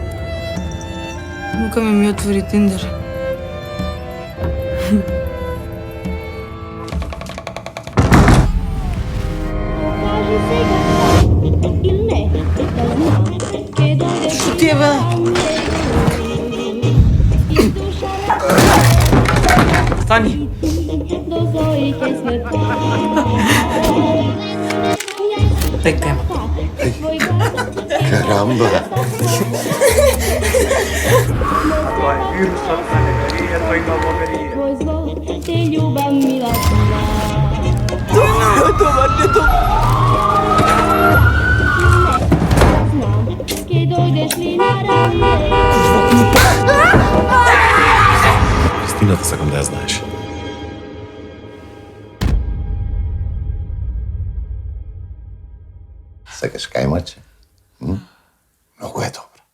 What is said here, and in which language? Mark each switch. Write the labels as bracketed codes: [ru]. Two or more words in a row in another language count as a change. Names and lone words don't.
[mk] Мука ми отвори Тиндер. Што ти е, бе? Стани. Така. Карамба. [sr] To je virus od zanemarije, to ima bogarije. [mk] Те љубав мила твоја. Знам, ќе дојдеш ли на раме. Истината сакам да ја знаеш. Сакаш кајмаче? [sr] Mnogo je to.